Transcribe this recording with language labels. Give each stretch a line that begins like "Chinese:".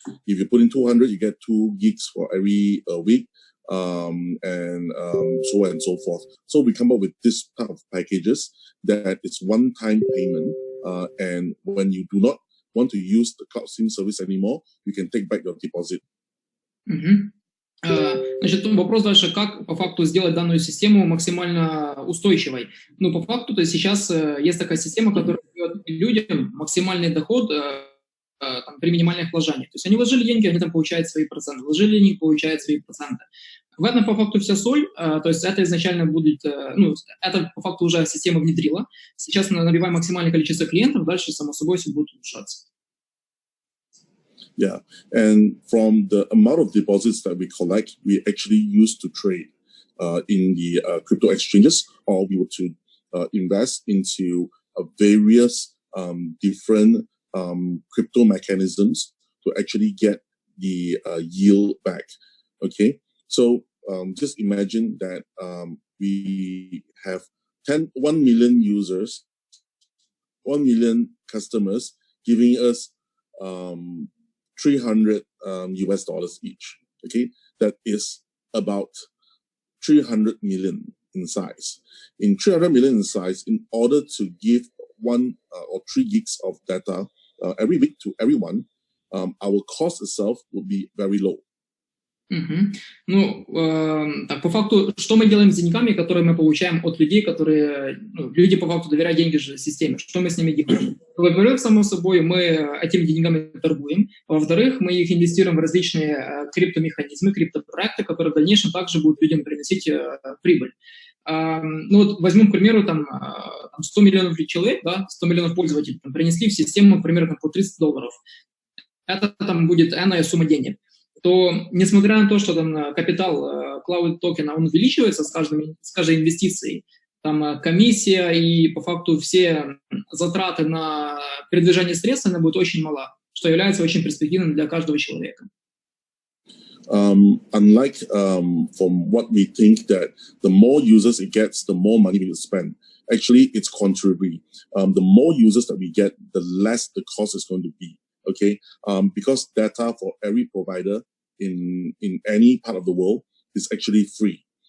English: If you put in 200, you get 2 gigs for every week, and so on and so forth. So we come up with this type of packages that it's one-time payment, and when you do not want to use the CloudSim service anymore, you can take back your deposit.
Russian: Значит, вопрос дальше, как по факту сделать данную систему максимально устойчивой. Ну, по факту, то есть сейчас есть такая система, которая дает людям максимальный доход там, при минимальных вложениях. То есть они вложили деньги, они там получают свои проценты, вложили деньги, получают свои проценты. В этом по факту вся соль, то есть это изначально будет, ну, это по факту уже система внедрила. Сейчас мы набиваем максимальное количество клиентов, дальше, само собой, все будет улучшаться.
English: Yeah, and from the amount of deposits that we collect, we actually use to trade in the crypto exchanges, or we were to invest into various different crypto mechanisms to actually get the yield back. Okay, so just imagine that we have 1 million users, 1 million customers giving us $300 US each. Okay, that is about 300 million in size. In 300 million in size, in order to give 1 or 3 gigs of data every week to everyone, our cost itself will be very low.
Russian: Ну, так, по факту, что мы делаем с деньгами, которые мы получаем от людей, которые, ну, люди по факту доверяют деньги же системе, что мы с ними делаем? Во-первых, само собой, мы этими деньгами торгуем, во-вторых, мы их инвестируем в различные криптомеханизмы, криптопроекты, которые в дальнейшем также будут людям приносить прибыль. Ну вот возьмем, к примеру, там 100 миллионов человек, да, 100 миллионов пользователей там, принесли в систему, например, там, по $30. Это там будет энная сумма денег. То, несмотря на то, что там капитал клауд-токена, он увеличивается с каждой инвестицией, там комиссия и по факту все затраты на передвижение средств, она будет очень мала, что является очень перспективным для каждого человека.
English: Unlike from what we think that the more users it gets, the more money we will spend. Actually, it's contrary. The more users that we get, the less the cost is going to be. Okay, because data for every provider in any part of the world is actually free.